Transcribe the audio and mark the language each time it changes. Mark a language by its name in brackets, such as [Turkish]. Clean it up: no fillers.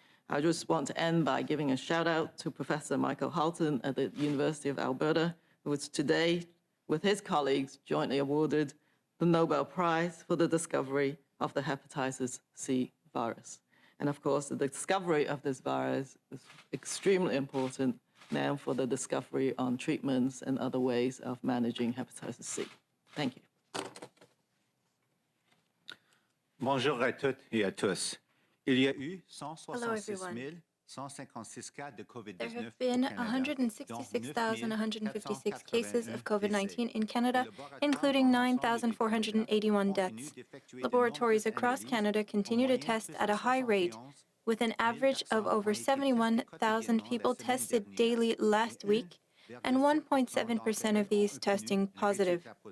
[English] I just want to end by giving a shout out to Professor Michael Halton at the University of Alberta, who was today, with his colleagues, jointly awarded the Nobel Prize for the discovery of the hepatitis C virus. And of course, the discovery of this virus is extremely important now for the discovery on treatments and other ways of managing hepatitis C. Thank you. [French] Bonjour à toutes et à tous. Il y a eu [English] Hello, everyone. [French] 166 cas de COVID-19 [English] There have been 166,156 cases of COVID-19 in Canada, including 9,481 deaths. Laboratories across Canada continue to test at a high rate, with an average of over 71,000 people tested daily last week, and 1.7% of these testing positive.